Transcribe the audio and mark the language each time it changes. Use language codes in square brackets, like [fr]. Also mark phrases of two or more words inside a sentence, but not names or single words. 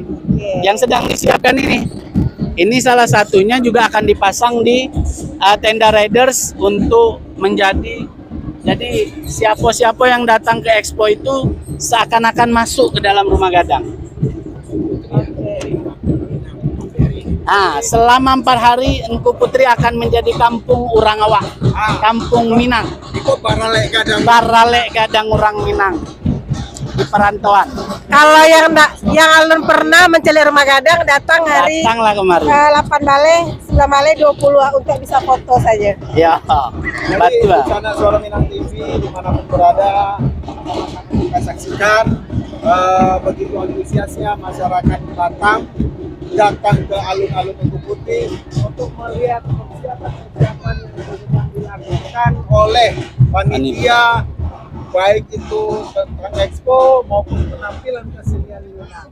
[id] Yang sedang disiapkan ini. Ini salah satunya juga akan dipasang di tenda riders untuk menjadi, jadi siapa-siapa yang datang ke Expo itu seakan-akan masuk ke dalam rumah gadang. Nah, selama 4 hari Engku Putri akan menjadi kampung Urang Awak, kampung Minang. Itu Baralek Gadang Urang Minang di perantauan. Kalau yang alun pernah mencari rumah gadang datang hari Datanglah kemari. 8 Bale, 9 Bale, 20 untuk bisa foto saja. Ya, betul. Sana Suara Minang TV dimanapun berada, kita saksikan begitu antusiasnya masyarakat Batam datang ke alun-alun Engku Putih untuk melihat persiapan yang dilakukan oleh panitia, baik itu tentang Expo maupun penampilan kesenian Minang.